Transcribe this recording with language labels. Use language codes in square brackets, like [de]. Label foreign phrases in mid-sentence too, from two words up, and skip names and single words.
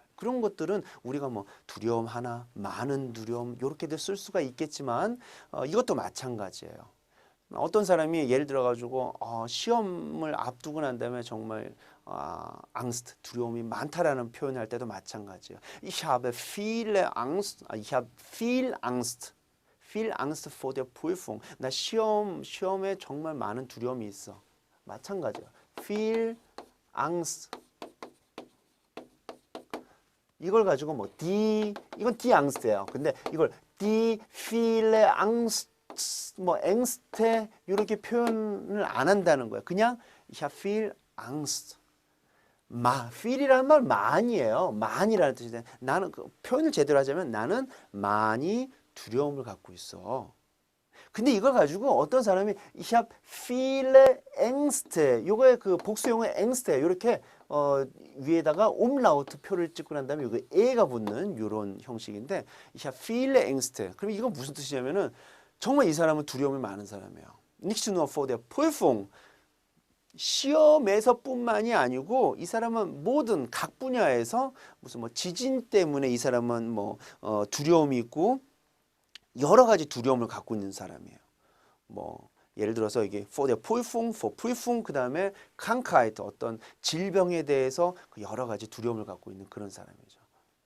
[ko] 그런 것들은 우리가 뭐 두려움 하나, 많은 두려움 이렇게도 쓸 수가 있겠지만 이것도 마찬가지예요. 어떤 사람이 예를 들어 가지고 시험을 앞두고 난 다음에 정말 angst 두려움이 많다라는 표현을 할 때도 마찬가지예요. [de] Ich habe viele Angst, ich habe viel Angst. viel Angst vor der Prüfung. [ko] 나 시험에 정말 많은 두려움이 있어. 마찬가지야. [de] viel Angst. [ko] 이걸 가지고 뭐 이건 [de] die Angst [ko] 예요. 근데 이걸 [de] die viele Angst [ko] 뭐 Ängste 이렇게 표현을 안 한다는 거예요. [de] 그냥 ich habe viel Angst. [ko] feel이라는 말 많이에요. 많이라는 뜻인데 나는 그 표현을 제대로 하자면 나는 많이 두려움을 갖고 있어. 근데 이걸 가지고 어떤 사람이 [de] ich habe viele Ängste [ko] 요거의 그 복수용의 Ängste 이렇게 위에다가 umlaut 표를 찍고 난 다음에 여기 에가 붙는 이런 형식인데 [de] ich habe viele Ängste. [ko] 그럼 이건 무슨 뜻이냐면은 정말 이 사람은 두려움이 많은 사람이에요. [de] Nicht nur vor der Prüfung. [ko] 시험에서뿐만이 아니고 이 사람은 모든 각 분야에서 무슨 뭐 지진 때문에 이 사람은 뭐 두려움이 있고 여러 가지 두려움을 갖고 있는 사람이에요. 뭐 예를 들어서 이게 [de] for der Prüfung, for Prüfung [ko] 그다음에 Krankheit 어떤 질병에 대해서 그 여러 가지 두려움을 갖고 있는 그런 사람이죠.